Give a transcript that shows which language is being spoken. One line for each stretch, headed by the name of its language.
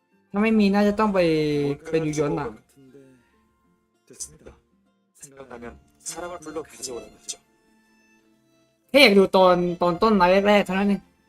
Thai: ถ้าไม่มีน่าจะต้องไปดูย้อนหลัง
Korean: 됐습니다. 생각나면 사람을 불러 가져오라고 하죠.
Thai: แค่อยากดูตอนต้นไลฟ์แรกๆเท่านั้นเอง